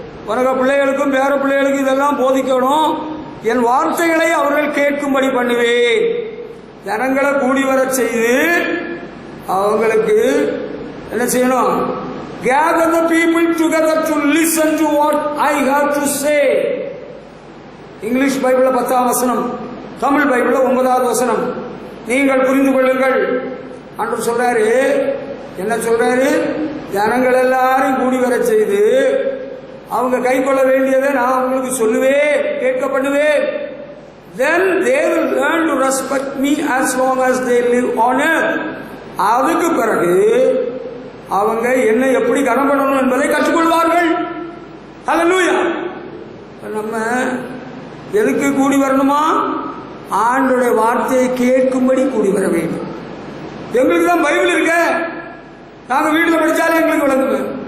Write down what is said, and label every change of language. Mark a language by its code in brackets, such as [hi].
[ta] உனக்கு பிள்ளைகளுக்கும் பேர பிள்ளைகளுக்கும் இதெல்லாம் போதிக்கணும். என் வார்த்தைகளை அவர்கள் கேட்கும்படி பண்ணுவேன். ஜனங்களை கூடி வர செய்து அவங்களுக்கு என்ன செய்யணும்? [en] Gather the people together to listen to what I have to say. [ta] English பைபிள்ல 10ஆம் வசனம், தமிழ் பைபிள்ல 9வது வசனம். நீங்கள் புரிந்து கொள்ளுங்கள். ஆண்டவர் சொல்றாரு. என்ன சொல்றாரு? ஜனங்கள் எல்லாரும் கூடி வர செய்து அவங்க கை கொள்ள வேண்டியதை நான் அவங்களுக்கு சொல்லுவேன், கேட்க பண்ணுவேன். [en] Then they will learn to respect me as long as they live on earth. [ta] அதுக்கு பிறகு அவங்க என்ன எப்படி கனம் பண்ணணும் என்பதை கற்றுக்கொள்வார்கள். ஹல்லேலூயா. நம்ம எதுக்கு கூடி வரணுமா? ஆண்டவருடைய வார்த்தையை கேட்கும்படி கூடி வர வேண்டும். எங்களுக்கு தான் பைபிள் இருக்க, நாங்க வீட்டில் படிச்சாலே எங்களுக்கு விளங்குது.